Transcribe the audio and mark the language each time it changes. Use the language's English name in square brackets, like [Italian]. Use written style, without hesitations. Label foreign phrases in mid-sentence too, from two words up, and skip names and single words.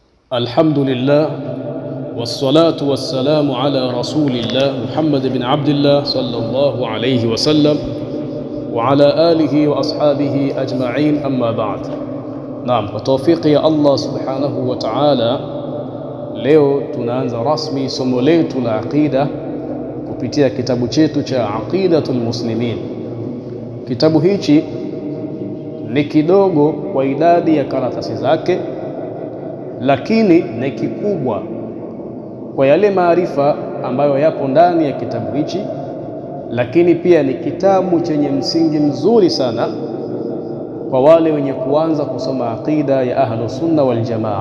[Arabic] الحمد لله والصلاة والسلام على رسول الله محمد بن عبد الله صلى الله عليه وسلم وعلى آله وأصحابه أجمعين أما بعد. نعم، وتوفيق يا الله سبحانه وتعالى. [Swahili] Leo tunaanza rasmi somo letu la aqida kupitia kitabu chetu cha Aqidatul Muslimin. Kitabu hichi ni kidogo kwa idadi ya karatasi zake, lakini ni kikubwa kwa yale maarifa ambayo yapo ndani ya kitabu hichi, lakini pia ni kitabu chenye msingi mzuri sana kwa wale wenye kuanza kusoma aqida ya Ahlus Sunna wal Jamaa.